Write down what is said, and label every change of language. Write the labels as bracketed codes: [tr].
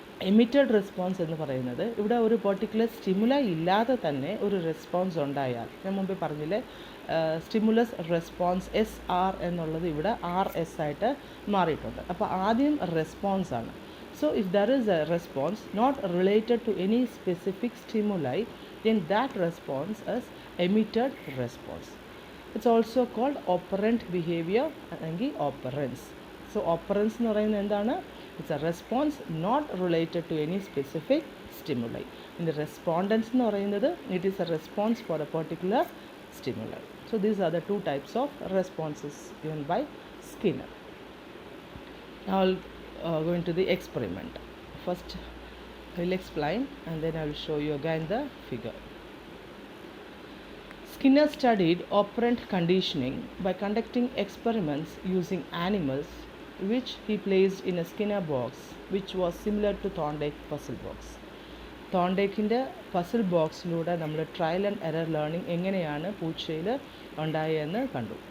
[ml] Emitted response എന്ന് പറയുന്നത് ഇവിടെ ഒരു പെർട്ടിക്കുലർ സ്റ്റിമുലൈ ഇല്ലാതെ തന്നെ ഒരു റെസ്പോൺസ് ഉണ്ടായാൽ, ഞാൻ മുമ്പേ പറഞ്ഞില്ലേ സ്റ്റിമുലസ് റെസ്പോൺസ് SR എന്നുള്ളത് ഇവിടെ RS ആയിട്ട് മാറിയിട്ടുണ്ട്. അപ്പോൾ ആദ്യം റെസ്പോൺസ് ആണ്. [en] So if there is a response not related to any specific stimuli, then that response is emitted response. It's also called operant behavior അല്ലെങ്കിൽ operance. [ml] So operance എന്ന് പറയുന്നത് എന്താണ്? [en] It's a response not related to any specific stimuli. In the respondents [ml] എന്ന് പറയുന്നത് [en] it is a response for a particular stimuli. So these are the two types of responses given by Skinner. Now I'll go into the experiment. First I will explain and then I will show you again the figure. Skinner studied operant conditioning by conducting experiments using animals which he placed in a Skinner box which was similar to Thorndike puzzle box. [ml] തോണ്ടേക്കിൻ്റെ puzzle ബോക്സിലൂടെ നമ്മൾ trial and error learning എങ്ങനെയാണ് പൂച്ചയിൽ ഉണ്ടായതെന്ന് കണ്ടു.